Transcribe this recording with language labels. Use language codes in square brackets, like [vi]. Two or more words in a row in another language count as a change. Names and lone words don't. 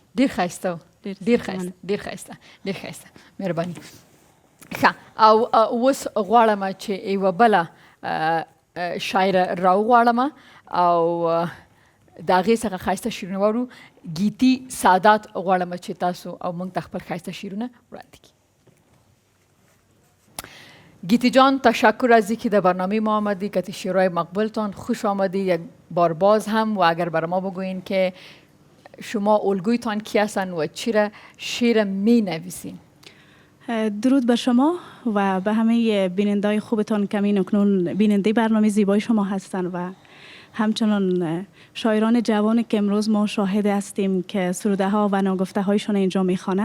[ps] ډېر ښایسته و، ډېر ښایسته. مهرباني. ښه، او اوس غواړم چې یوه بله شاعره راوغواړم او د هغې څخه ښایسته شعرونه واورو. گیتی سادات غواړم چې تاسو او موږ ته خپل ښایسته شعرونه وړاندې کړي. [fa] گیتی جان، تشکر از اینکه در برنامه ما آمدی، که شعرهای مقبولتان خوش آمدی. یک بار باز هم و اگر بر ما بگوین که شما الگویتان کی هستن و چرا شعر می نویسین؟ درود بر شما و به همه بینندای خوبتان که اکنون بیننده برنامه زیبای شما هستن و همچنان شاعران جوانی که امروز ما شاهد هستیم که سروده ها و ناگفته هایشان اینجا میخوانند.